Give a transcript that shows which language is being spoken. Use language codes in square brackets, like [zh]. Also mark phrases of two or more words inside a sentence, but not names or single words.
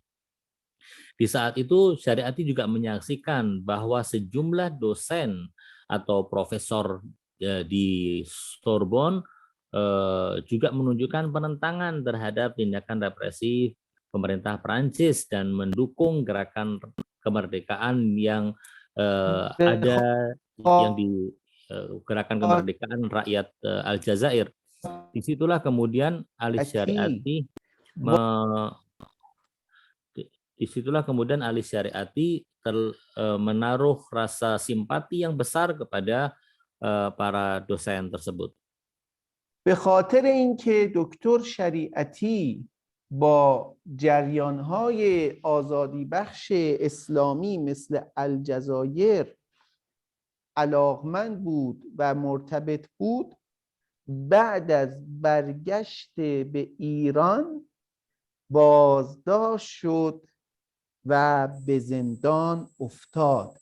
[id] Di saat itu, Syariati juga menyaksikan bahwa sejumlah dosen atau profesor di Sorbonne juga menunjukkan penentangan terhadap tindakan represif pemerintah Perancis dan mendukung gerakan kemerdekaan yang ada yang di gerakan kemerdekaan rakyat Aljazair. Disitulah kemudian Ali Syariati menaruh rasa simpati yang besar kepada para dosen tersebut. [fa] به خاطر اینکه دکتر شریعتی با جریان‌های آزادی بخش اسلامی مثل الجزایر علاقمند بود و مرتبط بود، بعد از برگشت به ایران بازداشت شد و به زندان افتاد.